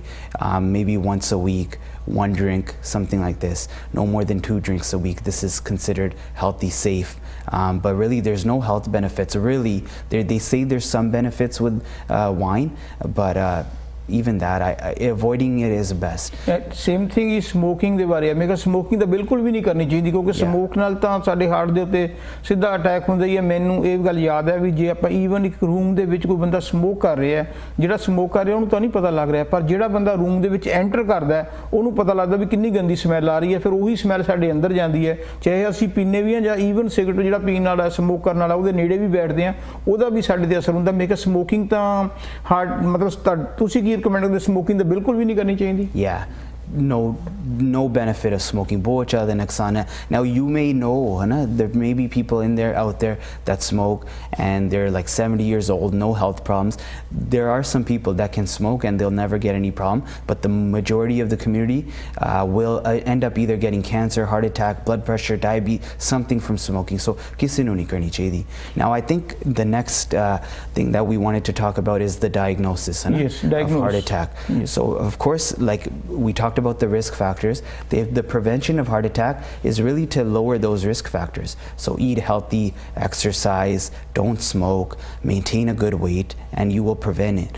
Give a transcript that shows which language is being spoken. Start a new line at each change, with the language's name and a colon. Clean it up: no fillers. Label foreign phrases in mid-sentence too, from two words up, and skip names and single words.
English: Maybe once a week, 1 drink, something like this. No more than 2 drinks a week. This is considered healthy, safe. But really, there's no health benefits. Really, they say there's some benefits with wine, but even that, avoiding it is best. Same thing is smoking
Punjabi: ਦੇ ਬਾਰੇ। ਮੈਂ ਕਿਹਾ ਸਮੋਕਿੰਗ ਤਾਂ ਬਿਲਕੁਲ ਵੀ ਨਹੀਂ ਕਰਨੀ ਚਾਹੀਦੀ, ਕਿਉਂਕਿ ਸਮੋਕ ਨਾਲ ਤਾਂ ਸਾਡੇ ਹਾਰਟ ਦੇ ਉੱਤੇ ਸਿੱਧਾ ਅਟੈਕ ਹੁੰਦਾ ਹੀ ਹੈ। ਮੈਨੂੰ ਇਹ ਗੱਲ ਯਾਦ ਹੈ ਵੀ ਜੇ ਆਪਾਂ ਈਵਨ ਇੱਕ ਰੂਮ ਦੇ ਵਿੱਚ ਕੋਈ ਬੰਦਾ ਸਮੋਕ ਕਰ ਰਿਹਾ, ਜਿਹੜਾ ਸਮੋਕ ਕਰ ਰਿਹਾ ਉਹਨੂੰ ਤਾਂ ਨਹੀਂ ਪਤਾ ਲੱਗ ਰਿਹਾ, ਪਰ ਜਿਹੜਾ ਬੰਦਾ ਰੂਮ ਦੇ ਵਿੱਚ ਐਂਟਰ ਕਰਦਾ ਉਹਨੂੰ ਪਤਾ ਲੱਗਦਾ ਵੀ ਕਿੰਨੀ ਗੰਦੀ ਸਮੈਲ ਆ ਰਹੀ ਹੈ। ਫਿਰ ਉਹੀ ਸਮੈਲ ਸਾਡੇ ਅੰਦਰ ਜਾਂਦੀ ਹੈ, ਚਾਹੇ ਅਸੀਂ ਪੀਂਦੇ ਵੀ ਹਾਂ ਜਾਂ ਈਵਨ ਸਿਗਰਟ ਜਿਹੜਾ ਪੀਣ ਵਾਲਾ, ਸਮੋਕ ਕਰਨ ਵਾਲਾ, ਉਹਦੇ ਨੇੜੇ ਵੀ ਬੈਠਦੇ ਹਾਂ, ਉਹਦਾ ਵੀ ਸਾਡੇ 'ਤੇ ਅਸਰ ਹੁੰਦਾ। ਮੈਂ ਕਿਹਾ ਸਮੋਕਿੰਗ ਤਾਂ ਹਾਰਟ, ਮਤਲਬ ਤੁਸੀਂ ਕੀ recommend ਕਰਦੇ, ਸਮੋਕਿੰਗ ਤਾਂ ਬਿਲਕੁਲ ਵੀ ਨਹੀਂ ਕਰਨੀ ਚਾਹੀਦੀ?
English: No benefit of smoking.
Hindi: बहुत ज़्यादा नुकसान है.
English: Now you may know, there may be people out there that smoke and they're like 70 years old, no health problems. There are some people that can smoke and they'll never get any problem, but the majority of the community will end up either getting cancer, heart attack, blood pressure, diabetes, something from smoking.
Punjabi: So ਕਿਸੀ ਨੂੰ ਨਹੀਂ ਕਰਨੀ ਚਾਹੀਏ.
English: Now I think the next thing that we wanted to talk about is the diagnosis, of heart attack. Yes. So of course, like we talked about the risk factors, the prevention of heart attack is really to lower those risk factors. So eat healthy, exercise, don't smoke, maintain a good weight, and you will prevent it.